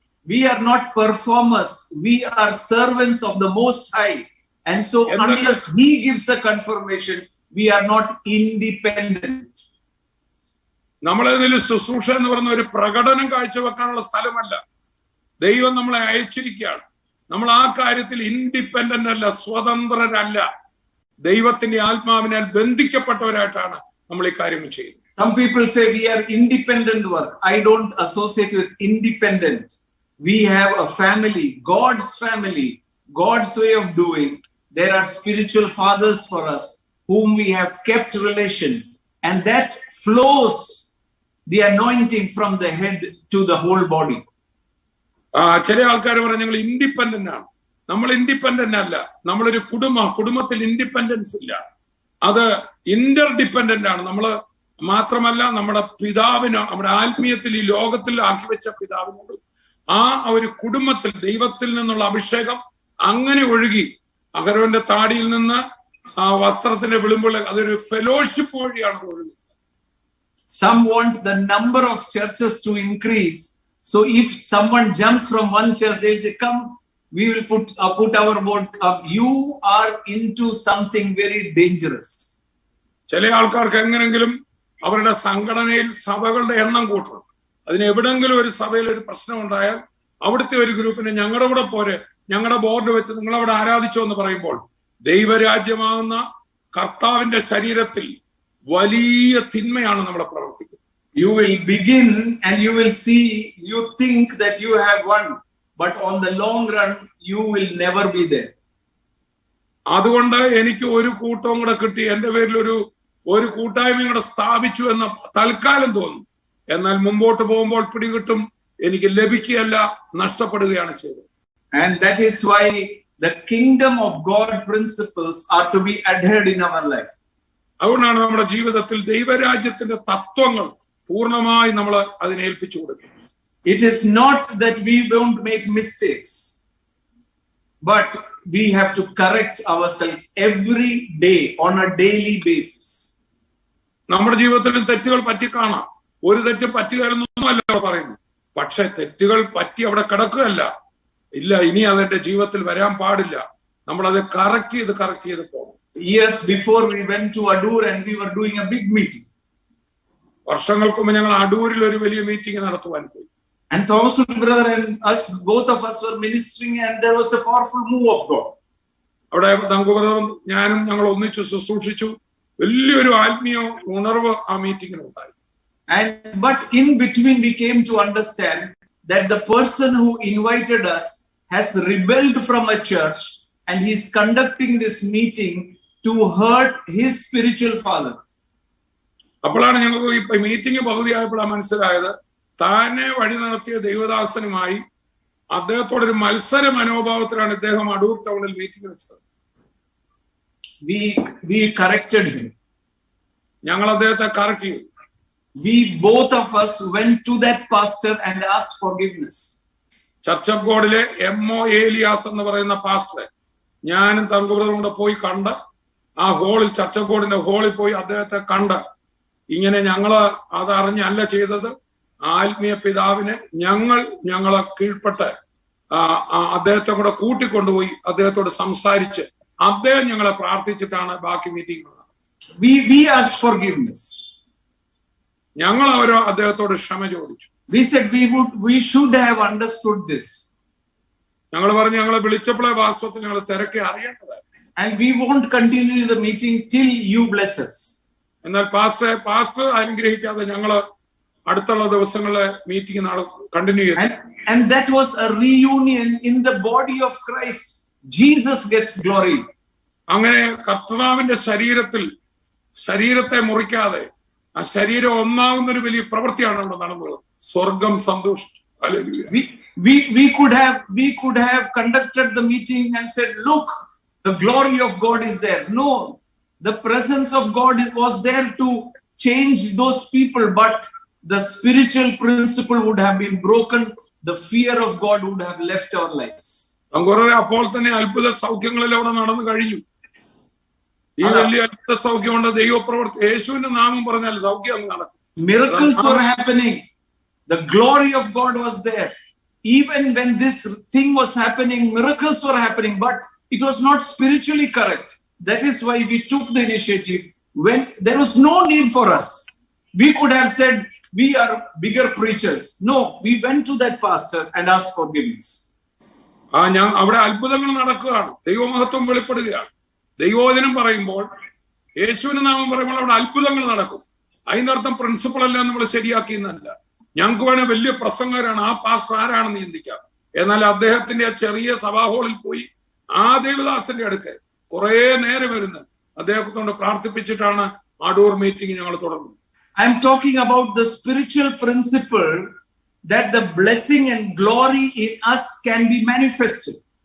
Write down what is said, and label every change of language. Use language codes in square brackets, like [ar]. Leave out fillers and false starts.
[en] We are not performers, we are servants of the Most High, and so unless He gives a confirmation, we are not independent. [ml] നമ്മളതിൽ ശുശ്രൂഷ എന്ന് പറയുന്ന ഒരു പ്രകടനം കാഴ്ചവെക്കാനുള്ള സ്ഥലമല്ല. ദൈവം നമ്മളെ അയച്ചിരിക്കുകയാണ്. നമ്മൾ ആ കാര്യത്തിൽ ഇൻഡിപെൻഡന്റ് അല്ല, സ്വതന്ത്രരല്ല. ദൈവത്തിന്റെ ആത്മാവിനാൽ ബന്ധിക്കപ്പെട്ടവരായിട്ടാണ് നമ്മൾ ഈ കാര്യം ചെയ്യുന്നത്. [en] Some people say we are independent work. I don't associate with independent. We have a family, God's family, God's way of doing. There are spiritual fathers for us whom we have kept relation, and that flows the anointing from the head to the whole body. [ml] ചില ആൾക്കാർ പറഞ്ഞ ഞങ്ങൾ independent ആണ്. നമ്മൾ independent അല്ല. നമ്മളൊരു കുടുംബത്തിൽ independence ഇല്ല. അത് ഇന്റർ ഡിപ്പെൻഡന്റ് ആണ്. നമ്മൾ മാത്രമല്ല, നമ്മുടെ പിതാവിന്, നമ്മുടെ ആത്മീയത്തിൽ ഈ ലോകത്തിൽ ആക്കി വെച്ച പിതാവിനോട് ആ ഒരു കുടുംബത്തിൽ ദൈവത്തിൽ നിന്നുള്ള അഭിഷേകം അങ്ങനെ ഒഴുകി അഹരോന്റെ താടിയിൽ നിന്ന് ആ വസ്ത്രത്തിന്റെ വിളിമ്പോൾ അതൊരു ഫെലോഷിപ്പ് വഴിയാണ് ഒഴുകി. [en] Some want the number of churches to increase. So if someone jumps from one church, they'll say, come, we will put our board up. You are into something very dangerous. [ml] ചില ആൾക്കാർക്ക് എങ്ങനെങ്കിലും അവരുടെ സംഘടനയിൽ സഭകളുടെ എണ്ണം കൂട്ടണം. അതിന് എവിടെങ്കിലും ഒരു സഭയിൽ ഒരു പ്രശ്നം ഉണ്ടായാൽ അവിടുത്തെ ഒരു ഗ്രൂപ്പിനെ ഞങ്ങളുടെ കൂടെ പോരെ, ഞങ്ങളുടെ ബോർഡ് വെച്ച് നിങ്ങളവിടെ ആരാധിച്ചോ എന്ന് പറയുമ്പോൾ ദൈവരാജ്യമാകുന്ന കർത്താവിന്റെ ശരീരത്തിൽ വലിയ തിന്മയാണ് നമ്മളെ പ്രവർത്തിക്കുന്നത്. [en] You will begin and you will see, you think that you have won, but on the long run you will never be there. [ml] അതുകൊണ്ട് എനിക്ക് ഒരു കൂട്ടവും കൂടെ കിട്ടി, എന്റെ പേരിൽ ഒരു കൂട്ടായ്മയും കൂടെ സ്ഥാപിച്ചു എന്ന് തൽക്കാലം തോന്നും. എന്നാൽ മുമ്പോട്ട് പോകുമ്പോൾ പിടികിട്ടും, എനിക്ക് ലഭിക്കുകയല്ല, നഷ്ടപ്പെടുകയാണ് ചെയ്തത്. [en] And that is why the kingdom of God principles are to be adhered in our life. [ml] അതുകൊണ്ടാണ് നമ്മുടെ ജീവിതത്തിൽ ദൈവരാജ്യത്തിന്റെ തത്വങ്ങൾ പൂർണ്ണമായി നമ്മൾ അതിനെ ഏൽപ്പിച്ചു കൊടുക്കുന്നത്. [en] It is not that we don't make mistakes, but we have to correct ourselves every day on a daily basis. [ml] നമ്മുടെ ജീവിതത്തിലും തെറ്റുകൾ പറ്റി കാണാം. ഒരു തെറ്റും പറ്റുകയെന്നൊന്നുമല്ല പറയുന്നത്. പക്ഷെ തെറ്റുകൾ പറ്റി അവിടെ കിടക്കുകയല്ല. ഇല്ല, ഇനി അതെന്റെ ജീവിതത്തിൽ വരാൻ പാടില്ല. നമ്മൾ അത് കറക്റ്റ് ചെയ്ത് പോകും. [en] Years before we went to Adur and we were doing a big meeting. [ml] വർഷങ്ങൾക്ക് മുമ്പ് ഞങ്ങൾ അടൂരിൽ ഒരു വലിയ മീറ്റിംഗ് നടത്തുവാൻ പോയി. [en] And Thomas brother and us, both of us were ministering, and there was a powerful move of God. [ml] അവിടെ തങ്കു ബ്രദറും ഞാനും ഞങ്ങൾ ഒന്നിച്ചു ശുശ്രൂഷിച്ചു. വലിയൊരു ആത്മീയ ഉണർവ് ആ മീറ്റിംഗിൽ ഉണ്ടായി. [en] But in between we came to understand that the person who invited us has rebelled from a church and he is conducting this meeting to hurt his spiritual father. [ml] അപ്പോഴാണ് ഞങ്ങൾക്ക് ഈ മീറ്റിംഗ് പകുതിയായപ്പോഴാണ് മനസ്സിലായത്, താനെ വഴി നടത്തിയ ദൈവദാസനുമായി അദ്ദേഹത്തോടൊരു മത്സര മനോഭാവത്തിലാണ് ഇദ്ദേഹം അടൂർ ടൗണിൽ മീറ്റിംഗ് വെച്ചത്. [en] We corrected him. [ml] ഞങ്ങൾ അദ്ദേഹത്തെ കറക്റ്റ് ചെയ്തു. [en] We both of us went to that pastor and asked forgiveness. [ml] Church of ഗോഡിലെ MO Elias എന്ന് പറയുന്ന പാസ്റ്ററെ ഞാനും തങ്കുബ്രദറും കൂടെ പോയി കണ്ട് ആ ഹോളിൽ, ചർച്ച് ഓഫ് ഗോഡിന്റെ ഹോളിൽ പോയി അദ്ദേഹത്തെ കണ്ട്, ഇങ്ങനെ ഞങ്ങള് അതറിഞ്ഞല്ല ചെയ്തത്, ആത്മീയ പിതാവിനെ ഞങ്ങളെ കീഴ്പ്പെട്ട് അദ്ദേഹത്തെ കൂടെ കൂട്ടിക്കൊണ്ടുപോയി അദ്ദേഹത്തോട് സംസാരിച്ച് അദ്ദേഹം ഞങ്ങളെ പ്രാർത്ഥിച്ചിട്ടാണ് ബാക്കി മീറ്റിംഗ്. [en] We asked forgiveness. [ml] ഞങ്ങൾ അദ്ദേഹത്തോട് ക്ഷമ ചോദിച്ചു. [en] We said we should have understood this. [ml] ഞങ്ങൾ പറഞ്ഞു, ഞങ്ങളെ വിളിച്ചപ്പോഴേ വാസ്തവത്തിൽ ഞങ്ങൾ തിരക്കെ അറിയേണ്ടത്. [en] And we won't continue the meeting till you bless us. [ml] എന്നാൽ പാസ്റ്റർ അനുഗ്രഹിക്കാതെ ഞങ്ങള് അടുത്തുള്ള ദിവസങ്ങളിലെ മീറ്റിംഗ് കണ്ടിന്യൂ ചെയ്തു. [en] And that was a reunion in the body of Christ. Jesus gets glory. [ml] അങ്ങനെ കർത്താവിന്റെ ശരീരത്തെ മുറിക്കാതെ ആ ശരീരം ഒന്നാകുന്ന ഒരു വലിയ പ്രവൃത്തിയാണ് അവിടെ നടന്നത്. സ്വർഗം സന്തോഷിച്ചു. [en] We could have conducted the meeting and said, look, the glory of God is there. No, the presence of God was there to change those people, but the spiritual principle would have been broken. The fear of God would have left our lives. [ml] അപ്പോൾ തന്നെ അത്ഭുത സൗഖ്യങ്ങളിൽ അവിടെ നടന്നു കഴിഞ്ഞു. ഈ വലിയ അത്ഭുത സൗഖ്യം കൊണ്ട് ദൈവപ്രവൃത്തി, യേശുവിന്റെ നാമം പറഞ്ഞാൽ സൗഖ്യം നടക്കും. [en] Miracles were happening. The glory of God was there. Even when this thing was happening, miracles were happening, but it was not spiritually correct. That is why we took the initiative when there was no need for us. We could have said, we are bigger preachers. No, we went to that pastor and asked forgiveness. [ml] അവിടെ അത്ഭുതങ്ങൾ നടക്കുകയാണ്, ദൈവമഹത്വം വെളിപ്പെടുകയാണ്. ദൈവവചനം പറയുമ്പോൾ, യേശുവിന്റെ നാമം പറയുമ്പോൾ അവിടെ അത്ഭുതങ്ങൾ നടക്കും. അതിന്റെ അർത്ഥം പ്രിൻസിപ്പൾ എല്ലാം നമ്മൾ ശരിയാക്കിയെന്നല്ല. ഞങ്ങൾക്ക് വേണേൽ വലിയ പ്രസംഗകരാണ്, ആ പാസ്റ്റർ ആരാണെന്ന് ചിന്തിക്കാം. എന്നാൽ അദ്ദേഹത്തിന്റെ ചെറിയ സഭാഹോളിൽ പോയി ആ ദേവദാസന്റെ അടുക്ക് കുറെ നേരം ഇരുന്ന് അദ്ദേഹത്തോട് പ്രാർത്ഥിപ്പിച്ചിട്ടാണ് അടൂർ മീറ്റിംഗ് ഞങ്ങൾ തുടർന്നത്. [en] I am talking about the spiritual principle that the blessing and glory in us can be manifested.